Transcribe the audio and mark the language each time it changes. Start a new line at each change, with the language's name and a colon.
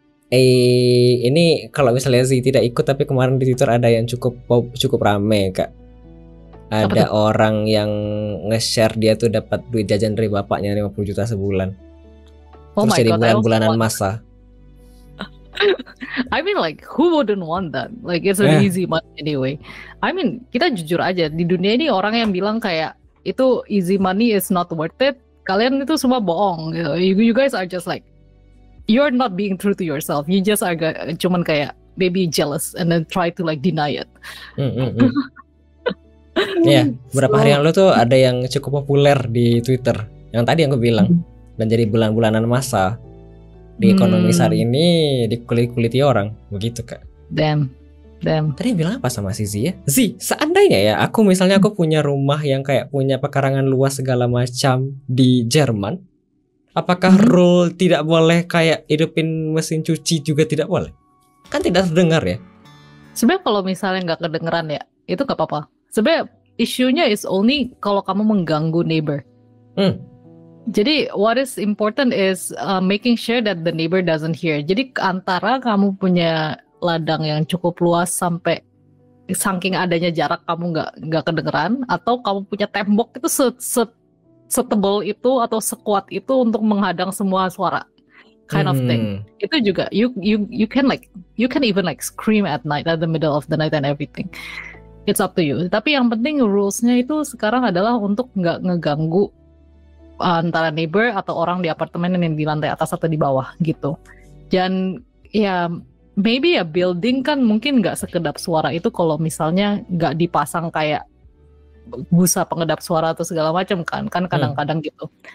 Indonesian: Ini kalau misalnya Zee tidak ikut, tapi kemarin di Twitter ada yang cukup rame, Kak. Ada orang yang nge-share dia tuh dapat duit jajan dari bapaknya 50 juta sebulan. Terus jadi bulan-bulanan masa.
English: I mean like who wouldn't want that? Like it's an easy money anyway. I mean
Indonesian: kita jujur aja, di dunia ini orang yang bilang kayak itu
English: easy money is not worth it,
Indonesian: kalian itu semua bohong.
English: You guys are just like, you're not being true to yourself. You just are
Indonesian: cuman kayak
English: maybe jealous and then try to like deny it.
Indonesian: Ya, beberapa hari yang lalu tuh ada yang cukup populer di Twitter, yang tadi yang gue bilang, dan jadi bulan-bulanan masa di ekonomi saat ini dikulit-kuliti orang, begitu Kak.
English: Damn.
Indonesian: Tadi bilang apa sama si Zee ya? Zee, seandainya ya aku punya rumah yang kayak punya pekarangan luas segala macam di Jerman, apakah rule tidak boleh kayak hidupin mesin cuci juga tidak boleh? Kan tidak terdengar ya? Sebenarnya kalau misalnya nggak kedengeran ya, itu nggak apa-apa. Sebenarnya isunya
English: is only
Indonesian: kalau kamu mengganggu neighbor.
English: Jadi what is important is making sure that the neighbor doesn't hear.
Indonesian: Jadi antara kamu punya ladang yang cukup luas sampai saking adanya jarak kamu nggak kedengeran, atau kamu punya tembok itu setebal itu atau sekuat itu untuk menghadang semua suara,
English: kind of thing.
Indonesian: Itu juga
English: you can even like scream at night, at the middle of the night and everything. It's up to you.
Indonesian: Tapi yang penting rules-nya itu sekarang adalah untuk nggak ngeganggu antara neighbor atau orang di apartemen yang di lantai atas atau di bawah gitu. Dan ya maybe ya building kan mungkin nggak sekedap suara itu kalau misalnya nggak dipasang kayak busa pengedap suara atau segala macam kan kadang-kadang gitu.